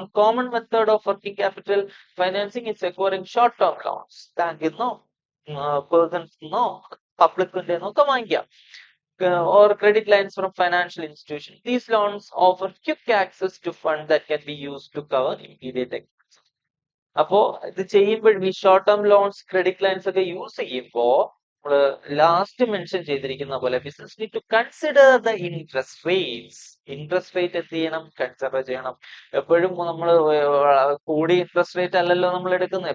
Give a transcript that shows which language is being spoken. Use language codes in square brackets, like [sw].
[en] on common method of working capital financing is acquiring short term loans, [ml] ബാങ്കിൽ നിന്നോ persons നിന്നോ പബ്ലിക്കിന്റെ ഒക്കെ വാങ്ങിക്കാം. [en] Or credit lines from financial institutions. These loans offer quick access to funds that can be used to cover immediate expenses. [ml] അപ്പോ ഇത് ചെയ്യുമ്പോൾ ഈ short term loans credit lines ഒക്കെ യൂസ് ചെയ്യുമ്പോ ലാസ്റ്റ് മെൻഷൻ ചെയ്തിരിക്കുന്ന പോലെ [en] Business need to consider the interest rates. [ml] Interest rate എന്ത് ചെയ്യണം, കൺസിഡർ ചെയ്യണം. എപ്പോഴും നമ്മൾ കൂടിയ ഇൻട്രസ്റ്റ് റേറ്റ് അല്ലല്ലോ നമ്മൾ എടുക്കുന്നത്.